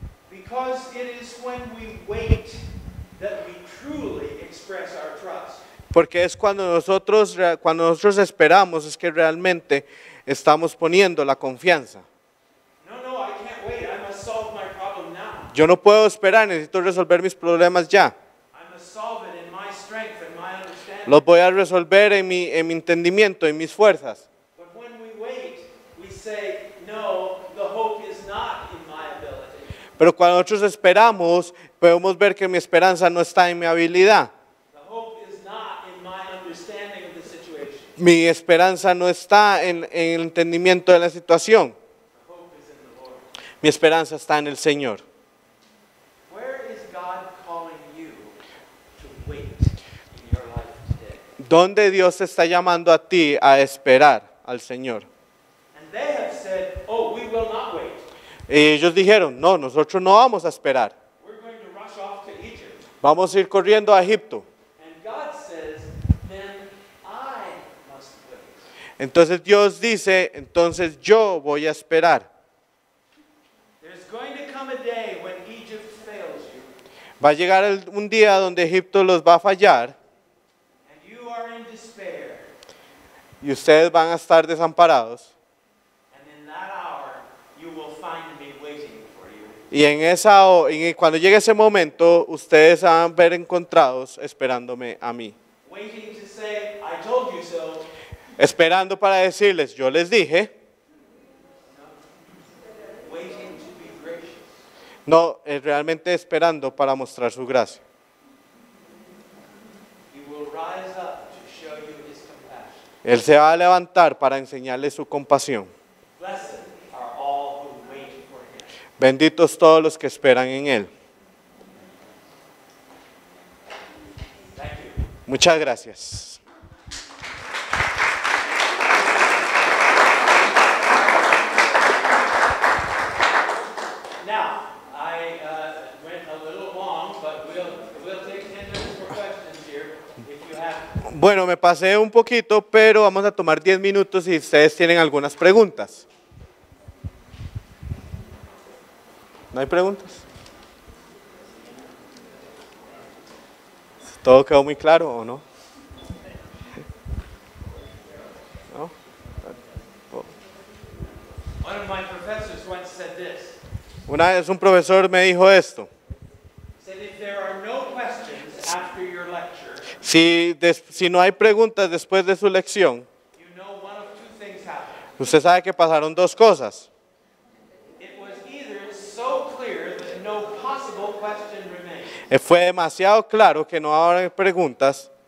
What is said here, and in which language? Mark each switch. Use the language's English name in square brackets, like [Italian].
[English] Because it is when we wait that we truly express our trust. [Spanish] Porque es cuando nosotros esperamos, es que realmente estamos poniendo la confianza. [English] No, I can't wait. I must solve my problem now. [Spanish] Yo no puedo esperar, necesito resolver mis problemas ya. [English] I must solve it in my strength and my understanding. [Spanish] Los voy a resolver en mi entendimiento, en mis fuerzas. [English] But when we wait, we say, no, the hope is not in my ability. [Spanish] Pero cuando nosotros esperamos, podemos ver que mi esperanza no está en mi habilidad. [English] The hope is not in my understanding of the situation. [Spanish] Mi esperanza no está en el entendimiento de la situación. [English] The hope is in the Lord. [Spanish] Mi esperanza está en el Señor. [English] Where is God calling you to wait in your life today? [Spanish] ¿Dónde Dios te está llamando a ti a esperar al Señor? [English] And they have said, oh, we will not wait. [Spanish] Y ellos dijeron, no, nosotros no vamos a esperar. [English] We're going to rush off to Egypt. [Spanish] Vamos a ir corriendo a Egipto. [English] And God says, then I must wait. [Spanish] Entonces Dios dice, entonces yo voy a esperar. [English] There's going to come a day when Egypt fails you, [Spanish] Va a llegar un día donde Egipto los va a fallar [English] and you are in despair. [Spanish] y ustedes van a estar desamparados. [English] And in that hour, you will find me waiting for you. [Spanish] Y cuando llegue ese momento, ustedes van a ver encontrados esperándome a mí. [English] Waiting to say, I told you so. [Spanish] Esperando para decirles, yo les dije. [English] Waiting to be gracious. [Spanish] No, realmente esperando para mostrar su gracia. [English] He will rise up to show you his compassion. [Spanish] Él se va a levantar para enseñarles su compasión. [English] Blessed are all who wait for him. [Spanish] Benditos todos los que esperan en Él. [English] Thank you. [Spanish] Muchas gracias. [English] Now, I went a little long, but we'll take 10 minutes for questions here if you have. [Spanish] Bueno, me pasé un poquito, pero vamos a tomar 10 minutos si ustedes tienen algunas preguntas. ¿No hay preguntas? ¿Todo quedó muy claro o no? ¿No? [English] One of my professors once said this. [Spanish] Una vez un profesor me dijo esto. [English] He said, if there are no questions after your lecture, [Spanish] Si no hay preguntas después de su lección, [English] you know one of two things happened. [Spanish] usted sabe que pasaron dos cosas. [English] It was either so clear that no possible question remained, [Spanish] Fue demasiado claro que no habrá preguntas,